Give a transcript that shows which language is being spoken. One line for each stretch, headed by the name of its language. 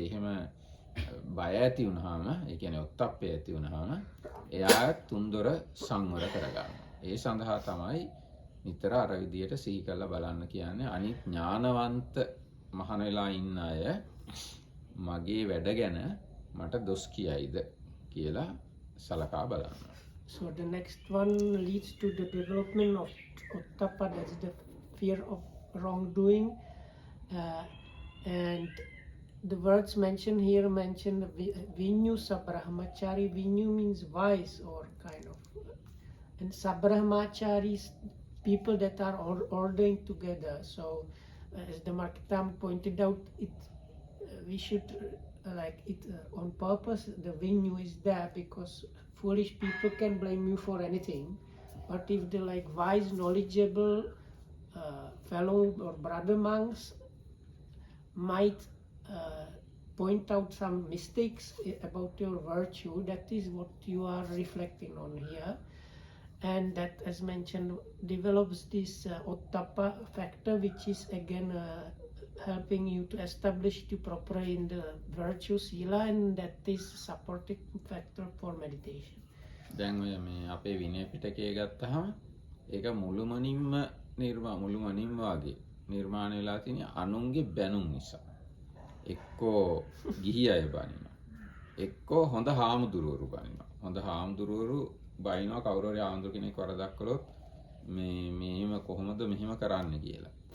Sinhala: එහෙම බය ඇති වුනහම, ඒ කියන්නේ ඔත්තප්පය ඇති වුනහම එයා තුන්දොර සංවර කරගන්නවා. ඒ සඳහා තමයි නිතර අර විදියට සිහි කරලා බලන්න කියන්නේ. අනිත් ඥානවන්ත මහාන වෙලා ඉන්න අය මගේ වැඩ ගැන මට දොස් කියයිද කියලා සලකා බලන්න.
English: So the next one leads to the development of Ottappa, that's the fear of wrongdoing. And the words mentioned here mention Vinyu Sabrahmachari. Vinyu means wise or kind of. And Sabrahmachari is people that are ordained together. So as the Markitam pointed out, we should like it on purpose. The Vinyu is there because foolish people can blame you for anything, but if the like wise, knowledgeable fellow or brother monks might point out some mistakes about your virtue, that is what you are reflecting on here, and that, as mentioned, develops this Ottappa factor, which is again helping you to establish the proper in the virtue sila, and that is supporting factor for meditation.
Sinhala: දැන් ඔය මේ අපේ විනය පිටකය ගත්තහම ඒක මුළුමනින්ම මුළුමනින්ම වගේ නිර්මාණය වෙලා තියෙන අනුන්ගේ බැනුම් නිසා. එක්කෝ ගිහි අය බනිනවා. එක්කෝ හොඳ හාමුදුරුවරු බනිනවා. හොඳ හාමුදුරුවරු බනිනවා කවුරු හරි ආන්දර කෙනෙක් වරදක් කළොත් මේම කොහොමද මෙහෙම කරන්න කියලා.